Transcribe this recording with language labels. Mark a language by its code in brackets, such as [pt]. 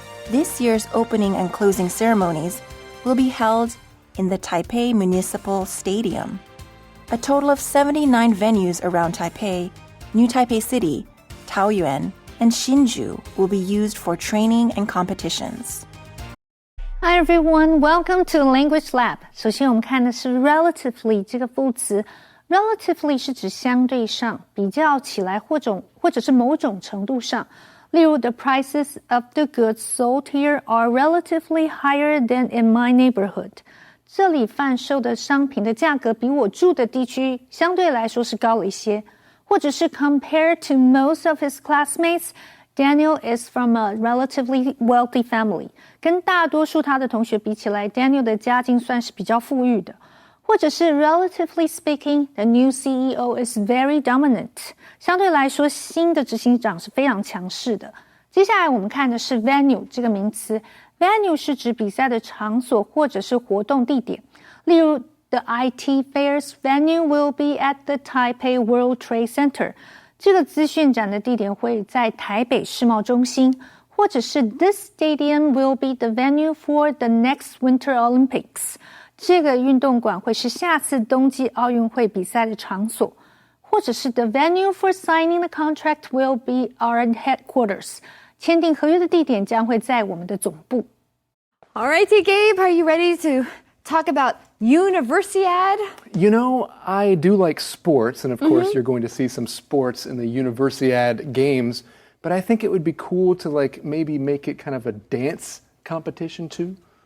[en] This year's opening and closing ceremonies will be held in the Taipei Municipal Stadium. A total of 79 venues around Taipei, New Taipei City, Taoyuan, and Hsinchu will be used for training and competitions. Hi everyone, welcome to Language Lab. [zh] 首先我们看的是 relatively 这个副词。Relatively 是指相对上，比较起来或者是某种程度上。例如 [en] The prices of the goods sold here are relatively higher than in my neighborhood. [zh] 这里贩售的商品的价格比我住的地区相对来说是高了一些。或者是 [en] Compared to most of his classmates, Daniel is from a relatively wealthy family. [zh] 跟大多数他的同学比起来 Daniel 的家境算是比较富裕的。或者是 [en] Relatively speaking, the new CEO is very dominant. [zh] 相对来说，新的执行长是非常强势的。接下来我们看的是 venue 这个名词。 venue 是指比赛的场所或者是活动地点。例如 [en] The IT Fair's venue will be at the Taipei World Trade Center. [zh] 这个资讯展的地点会在台北世贸中心。或者是 [en] This stadium will be the venue for the next Winter Olympics. [zh] 这个运动馆会是下次冬季奥运会比赛的场所。或者是 [en] The venue for signing the contract will be our headquarters. [zh] 签订合约的地点将会在我们的总部。 [en] Alrighty, Gabe, are you ready to talk about Universiade? You know, I do like sports, and of course you're going to see some sports in the Universiade games, but I think it would be cool to maybe make it kind of a dance competition too.